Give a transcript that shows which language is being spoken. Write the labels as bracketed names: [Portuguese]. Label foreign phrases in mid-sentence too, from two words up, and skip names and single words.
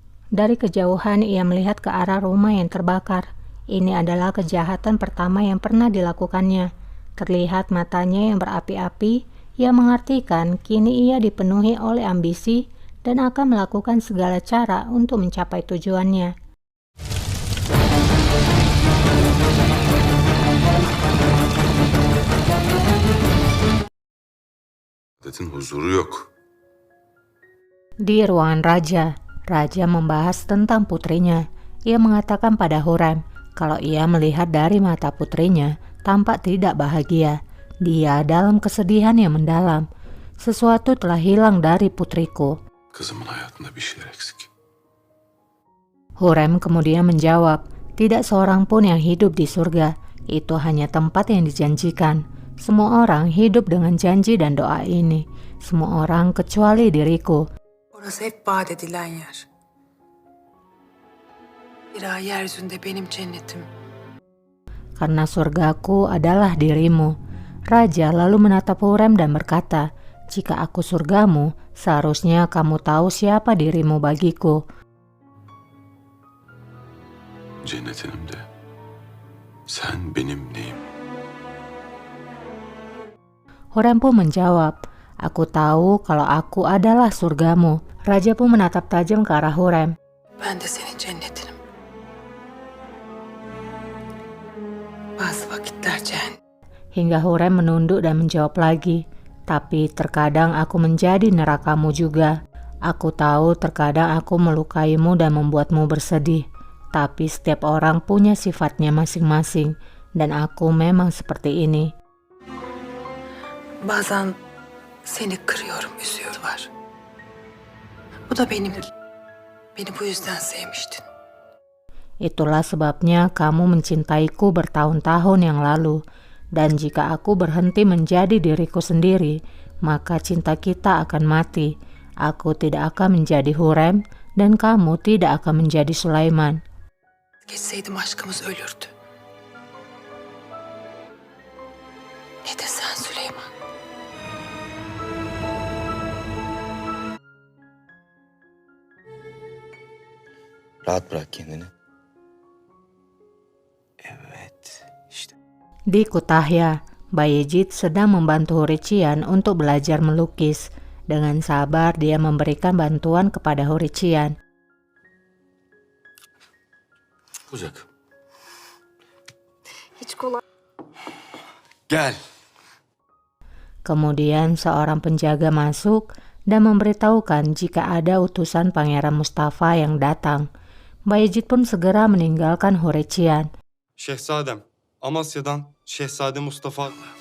[Indonesian] Dari kejauhan ia melihat ke arah rumah yang terbakar. Ini adalah kejahatan pertama yang pernah dilakukannya. Terlihat matanya yang berapi-api, ia mengartikan kini ia dipenuhi oleh ambisi dan akan melakukan segala cara untuk mencapai tujuannya. [Turkish] Adetin huzuru yok. [Indonesian] Di ruangan raja, raja membahas tentang putrinya. Ia mengatakan pada Hurrem kalau ia melihat dari mata putrinya tampak tidak bahagia. Dia dalam kesedihan yang mendalam. Sesuatu telah hilang dari putriku. [Turkish] Kızımın hayatında bir şeyler eksik. [Indonesian] Hurrem kemudian menjawab, tidak seorang pun yang hidup di surga. Itu hanya tempat yang dijanjikan. Semua orang hidup dengan janji dan doa ini. Semua orang kecuali diriku. [Turkish] Orası hep vaat edilen yer. Zira yeryüzünde benim cennetim. [Indonesian] Karena surgaku adalah dirimu. Raja lalu menatap Hurrem dan berkata, jika aku surgamu, seharusnya kamu tahu siapa dirimu bagiku. [Turkish] Cennetinimde. Sen benim neyim? [Indonesian] Hurrem pun menjawab, aku tahu kalau aku adalah surgamu. Raja pun menatap tajam ke arah Hurrem. [Turkish] Ben de senin cennetinim. Bazı vakitler cehennem. [Indonesian] Hingga Hurrem menunduk dan menjawab lagi, tapi terkadang aku menjadi nerakamu juga. Aku tahu terkadang aku melukaimu dan membuatmu bersedih, tapi setiap orang punya sifatnya masing-masing, dan aku memang seperti ini. [Turkish] Bazen seni kırıyorum, üzüyorlar. Bu da benim. Beni bu yüzden sevmiştin. [Indonesian] Itulah sebabnya kamu mencintaiku bertahun-tahun yang lalu, dan jika aku berhenti menjadi diriku sendiri, maka cinta kita akan mati. Aku tidak akan menjadi Hurrem, dan kamu tidak akan menjadi Sulaiman. [Turkish] Geçseydim aşkımız ölürdü. Ne de sen Süleyman. Rahat bırak kendini. Evet, işte. [Indonesian] Di Kütahya, Bayezid sedang membantu Hurricyan untuk belajar melukis. Dengan sabar dia memberikan bantuan kepada Hurricyan. [Turkish] Ocak. Hiç kolay. Gel. [Indonesian] Kemudian seorang penjaga masuk dan memberitahukan jika ada utusan Pangeran Mustafa yang datang. Bayezid pun segera meninggalkan Hurricyan. [Turkish] Şehzadem, Amasya'dan Şehzade Mustafa...